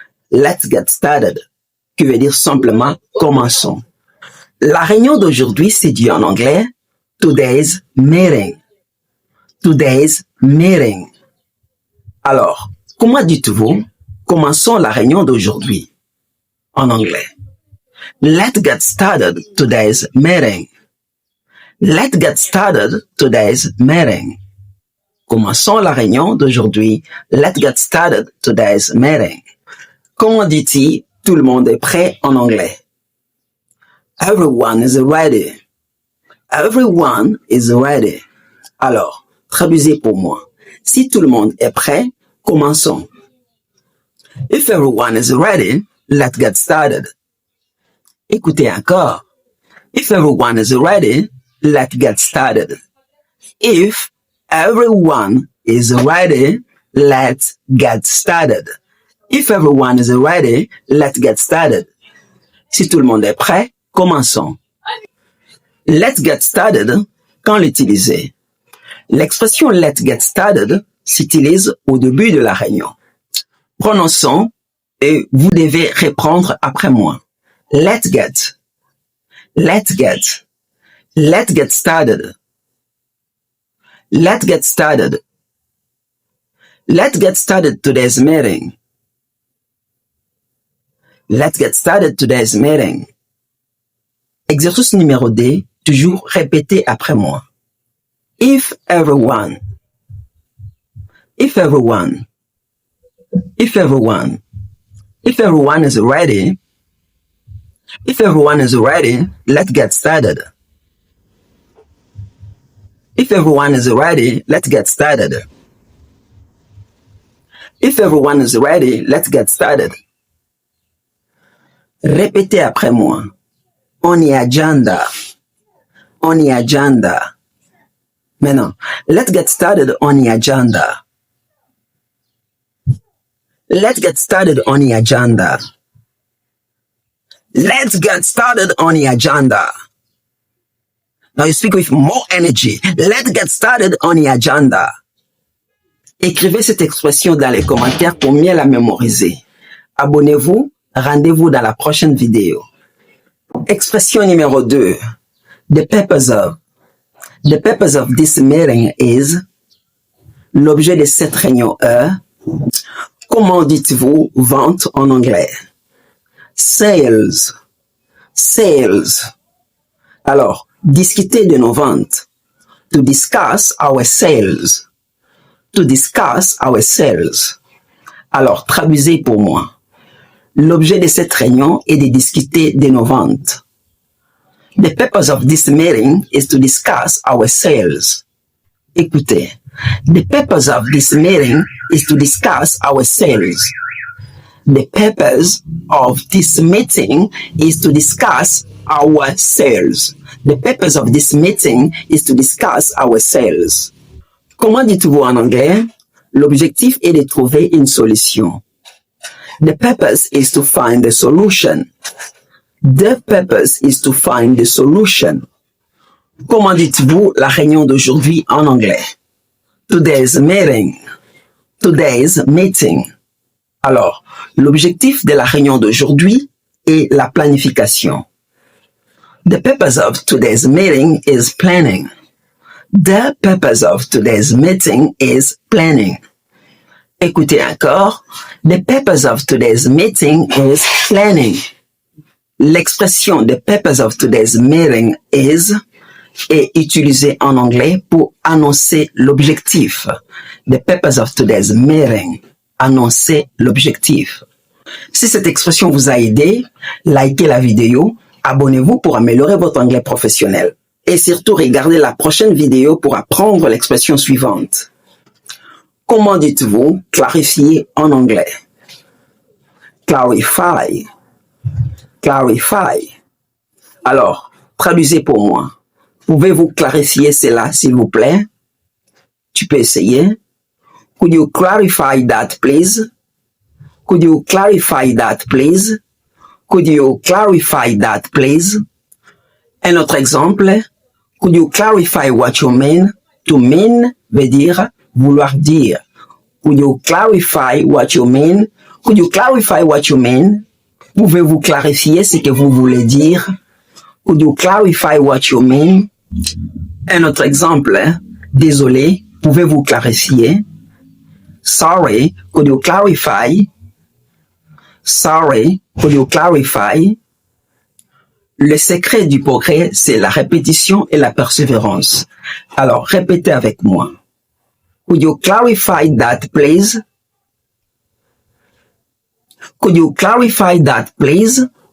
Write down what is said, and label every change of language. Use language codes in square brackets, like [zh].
[en] Let's get started, [fr] qui veut dire simplement commençons. La réunion d'aujourd'hui, c'est dit en anglais [en] today's meeting. Today's meeting. [fr] Alors, comment dites-vous commençons la réunion d'aujourd'hui en anglais? [en] Let's get started today's meeting. Let's get started today's meeting. [fr] Commençons la réunion d'aujourd'hui. [en] Let's get started today's meeting. [fr] Comment dit-il tout le monde est prêt en anglais? [en] Everyone is ready. Everyone is ready. [fr] Alors, traduisez pour moi. Si tout le monde est prêt, commençons. [en] If everyone is ready, let's get started. [fr] Écoutez encore. [en] If everyone is ready, let's get started. If everyone is ready, let's get started. If everyone is ready, let's get started. [fr] Si tout le monde est prêt, commençons. [en] Let's get started, [fr] quand l'utiliser? L'expression [en] let's get started [fr] s'utilise au début de la réunion. Prononçons et vous devez répondre après moi. [en] Let's get. Let's get. Let's get started. Let's get started. Let's get started today's meeting. Let's get started today's meeting. [fr] Exercice numéro 2, toujours répétez après moi. [en] If everyone. If everyone. If everyone. If everyone is ready. If everyone is ready, let's get started. If everyone is ready, let's get started. If everyone is ready, let's get started. [fr] Répétez après moi. [en] On the agenda. On the agenda. Maintenant, let's get started on the agenda. Let's get started on the agenda. Let's get started on the agenda. Now you speak with more energy. Let's get started on the agenda. [fr] Écrivez cette expression dans les commentaires pour mieux la mémoriser. Abonnez-vous, rendez-vous dans la prochaine vidéo. Expression numéro 2. [en] The purpose of this meeting is. [fr] L'objet de cette réunion est. Comment dites-vous vente en anglais? [en] Sales. Sales. [fr] Alors, discuter de nos ventes. [en] To discuss our sales. To discuss our sales. [fr] Alors, traduisez pour moi. L'objet de cette réunion est de discuter de nos ventes. [en] The purpose of this meeting is to discuss our sales. Écoutez. The purpose of this meeting is to discuss our sales. The purpose of this meeting is to discuss our sales. The purpose of this meeting is to discuss our sales. [fr] Comment dites-vous en anglais? L'objectif est de trouver une solution. [en] The purpose is to find the solution. The purpose is to find the solution. [fr] Comment dites-vous la réunion d'aujourd'hui en anglais? [en] Today's meeting. Today's meeting. [fr] Alors, l'objectif de la réunion d'aujourd'hui est la planification. [en] The purpose of today's meeting is planning. The purpose of today's meeting is planning. [fr] Écoutez encore. [en] The purpose of today's meeting is planning. [fr] L'expression [en] the purpose of today's meeting is [fr] est utilisée en anglais pour annoncer l'objectif. [en] The purpose of today's meeting. [fr] Annoncer l'objectif. Si cette expression vous a aidé, likez la vidéo, abonnez-vous pour améliorer votre anglais professionnel. Et surtout, regardez la prochaine vidéo pour apprendre l'expression suivante. Comment dites-vous clarifier en anglais? [en] Clarify. Clarify. [fr] Alors, traduisez pour moi. Pouvez-vous clarifier cela, s'il vous plaît? Tu peux essayer. [en] Could you clarify that, please? Could you clarify that, please? Could you clarify that, please? [fr] Un autre exemple. [en] Could you clarify what you mean? To mean [fr] veut dire vouloir dire. [en] Could you clarify what you mean? Could you clarify what you mean? [fr] Pouvez-vous clarifier ce que vous voulez dire? [en] Could you clarify what you mean? [fr] Un autre exemple. Désolé, pouvez-vous clarifier? [en] Sorry, could you clarify? Sorry, could you clarify? [fr] Le secret du progrès, c'est la répétition et la persévérance. Alors, répétez avec moi. [en] Could you clarify that, please? Could you clarify that, please?